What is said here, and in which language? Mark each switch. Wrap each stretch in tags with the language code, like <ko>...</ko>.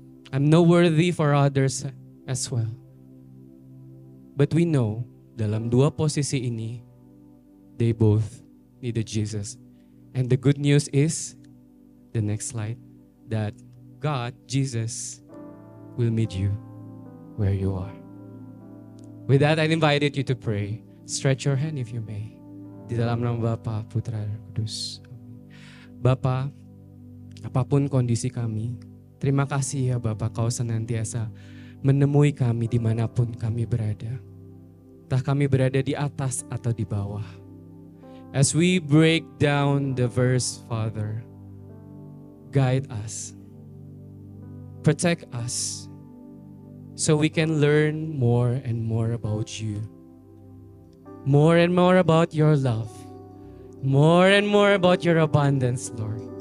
<en>I'm not worthy for others as well." But we know,</en> <id>dalam dua posisi ini,</id> <en>they both needed Jesus. And the good news is, the next slide, that God, Jesus, will meet you where you are. With that, I invited you to pray. Stretch your hand if you may.</en> <id>Di dalam nama Bapa, Putra, dan Kudus. Bapa, apapun kondisi kami, terima kasih ya Bapa, Kau senantiasa menemui kami dimanapun kami berada. Entah kami berada di atas atau di bawah.</id> <en>As we break down the verse, Father, guide us, protect us, so we can learn more and more about you. More and more about your love. More and more about your abundance, Lord.</en>